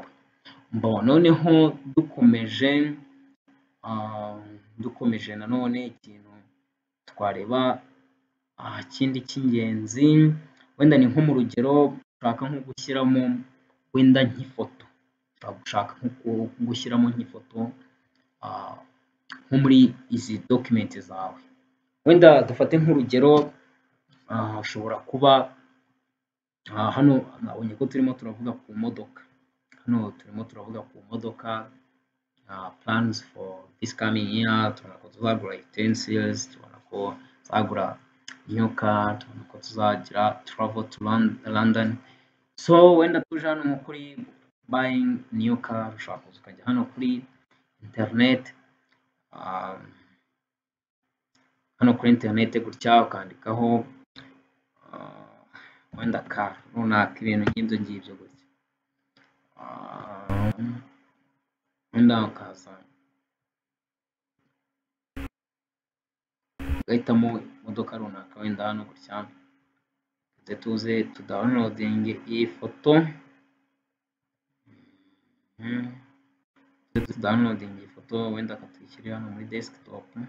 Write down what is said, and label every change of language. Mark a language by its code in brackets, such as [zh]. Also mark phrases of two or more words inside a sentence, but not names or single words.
[rw] Noneho dukomeje nanone ikintu twareba kindi cy'ingenzi, wenda ni nko mu rugero ushaka nko gushyiramo wenda nk'ifoto, ushaka nko gushyiramo nk'ifoto nko muri izi document zawe. Wenda dufate nk'urugero, ushobora kuba hano nabonye ko turimo turavuga ku modoka, [en] plans for this coming year, [rw] tubona ko tuzagura 10 series, tubona ko tuzagura [en] new car, [rw] tubona ko tuzagira [en] travel to London. [rw] So wenda tuje hano kuri [en] buying new car, [rw] ushobora kuza ukajya hano kuri internet, gutya ukandikaho wenda car runaka, ibintu nk'ibyo ngibyo gutya. Wenda ukaza ugahitamo imodoka runaka, wenda hano gutya tuze downloading iyi foto, wenda katuyishyire hano muri desktop.